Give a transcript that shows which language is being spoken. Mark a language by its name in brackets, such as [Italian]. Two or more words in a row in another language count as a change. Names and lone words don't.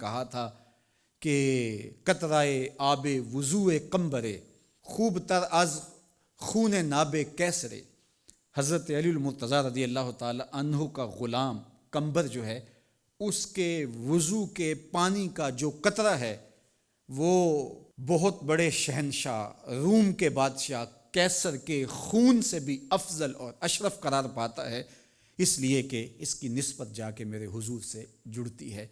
[Urdu] کہا تھا کہ [Persian] قطرۂ آب وضوء قمبرے خوب تر از خون ناب کیسرے۔ [Urdu] حضرت علی المرتضیٰ [Arabic] رضی اللہ تعالی عنہ [Urdu] کا غلام قمبر جو ہے، اس کے وضو کے پانی کا جو قطرہ ہے وہ بہت بڑے شہنشاہ روم کے بادشاہ کیسر کے خون سے بھی افضل اور اشرف قرار پاتا ہے، اس لیے کہ اس کی نسبت جا کے میرے حضور سے جڑتی ہے۔